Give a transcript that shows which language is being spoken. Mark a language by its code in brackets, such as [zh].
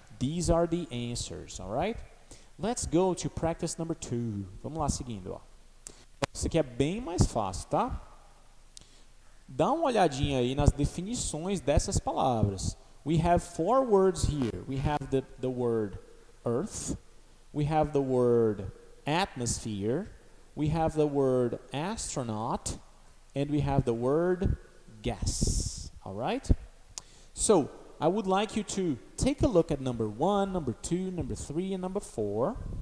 [en] These are the answers, alright? Let's go to practice number 2. [pt] Vamos lá, seguindo, ó. Isso aqui é bem mais fácil, tá? Dá uma olhadinha aí nas definições dessas palavras. [en] We have 4 words here. We have the word Earth. We have the word atmosphere. We have the word astronaut. And we have the word gas. All right? So, I would like you to take a look at number 1, number 2, number 3, and number 4.